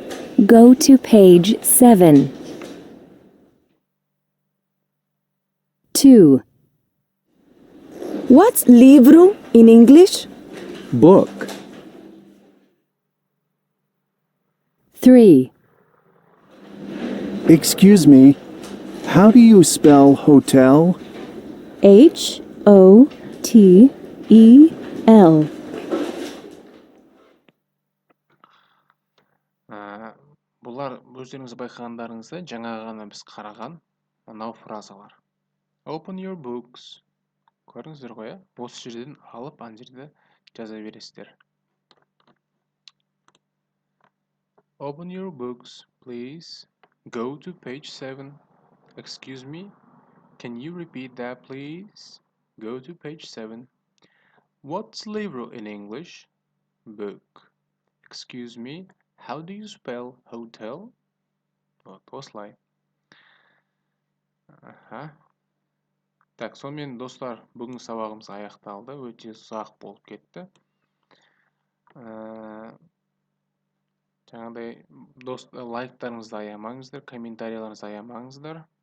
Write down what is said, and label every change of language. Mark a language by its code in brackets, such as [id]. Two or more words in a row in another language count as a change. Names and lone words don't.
[en] Go to page 7. 2. What's libro in English? Book. 3. Excuse me, how do you spell hotel? H-O-T-E-L. [kk] Бұлар өздеріңіз байқағандарыңызда жаңа ғана біз қараған мынау фразалар. [en] Open your books. [kk] Көрдіңіздер ғой, осы жерден алып ана жерде жаза бересіздер. [en] Open your books, please. Go to page 7. Excuse me, can you repeat that, please? Go to page 7. What's libro in English? Book. Excuse me, how do you spell hotel? [kk] Вот, осылай. Так, сонымен достар, бүгінгі сабағымыз аяқталды. Өте ұзақ болып кетті. Жаңағыдай лайктарыңызды аямаңыздар, комментарийларыңызды аямаңыздар.